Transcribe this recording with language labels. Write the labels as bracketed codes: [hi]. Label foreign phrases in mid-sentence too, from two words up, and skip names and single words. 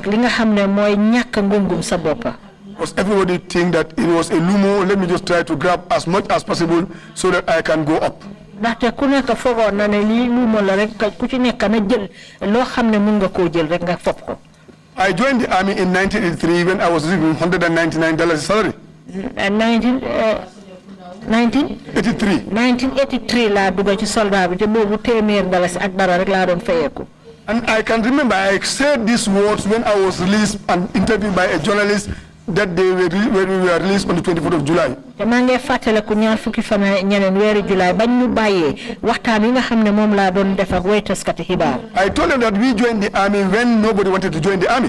[en] Because everybody think that it was a lumo, let me just try to grab as much as possible so that I can go up. I joined the army in 1983 when I was receiving $199 salary. 1983 [wo] la duga ci soldat bi te bobu témèr dalas ak dara rek la doon fayeku. [en] And I can remember I said these words when I was released and interviewed by a journalist that when we were released on the 24th of July. I told them that we joined the army when nobody wanted to join the army.